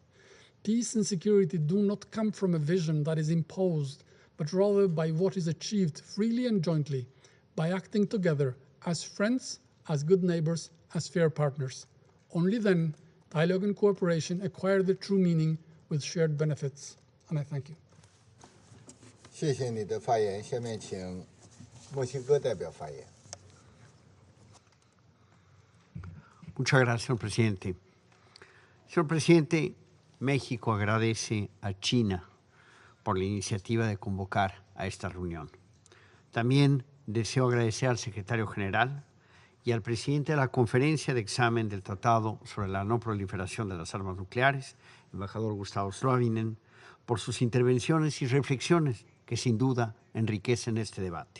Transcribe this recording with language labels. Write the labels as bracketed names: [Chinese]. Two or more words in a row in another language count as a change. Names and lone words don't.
[English] Peace and security do not come from a vision that is imposed, but rather by what is achieved freely and jointly, by acting together as friends, as good neighbors, as fair partners. Only then, dialogue and cooperation acquire the true meaning with shared benefits. And I thank you. [Chinese] 谢谢你的发言。下面请墨西哥代表发言。 [Spanish] Muchas gracias, señor presidente. Señor presidente, México agradece a China por la iniciativa de convocar a esta reunión. También deseo agradecer al secretario general y al presidente de la Conferencia de Examen del Tratado sobre la No Proliferación de las Armas Nucleares, embajador Gustavo Slovinen, por sus intervenciones y reflexiones que sin duda enriquecen este debate.